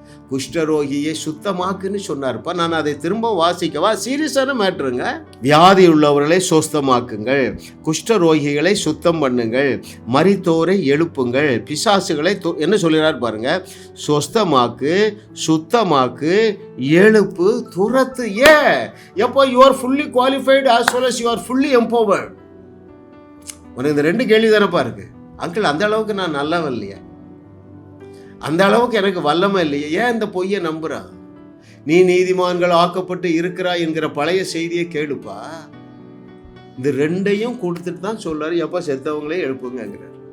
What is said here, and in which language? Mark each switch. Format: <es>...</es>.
<ta>குஷ்டரோகியை சுத்தமாக்குன்னு சொன்னார்ப்பா. நான் அதை திரும்ப வாசிக்கவா? சீரியஸான மேட்ருங்க. வியாதி உள்ளவர்களை சொஸ்தமாக்குங்கள், குஷ்டரோகிகளை சுத்தம் பண்ணுங்கள், மரித்தோரை எழுப்புங்கள், பிசாசுகளை என்ன சொல்கிறார் பாருங்க, சொஸ்தமாக்கு, சுத்தமாக்கு, எழுப்பு, துரத்து.</ta> <en>எப்போ you are fully qualified as well as you are fully empowered.</en> <ta>உனக்கு இந்த 2 கேள்வி தானப்பா இருக்கு. அங்கிள் அந்த அளவுக்கு நான் நல்லவன் இல்லையா, அந்த அளவுக்கு எனக்கு வல்லமை இல்லையே, ஏன் இந்த பொய்யை நம்புறா? நீ நீதிமான்கள் ஆக்கப்பட்டு இருக்கிறாய் என்கிற பழைய செய்தியை கேளுப்பா. இந்த 2ஐயும் கொடுத்துட்டு தான் சொல்றாரு, எப்போ செத்தவங்களே எழுப்புங்கிறார்.</ta>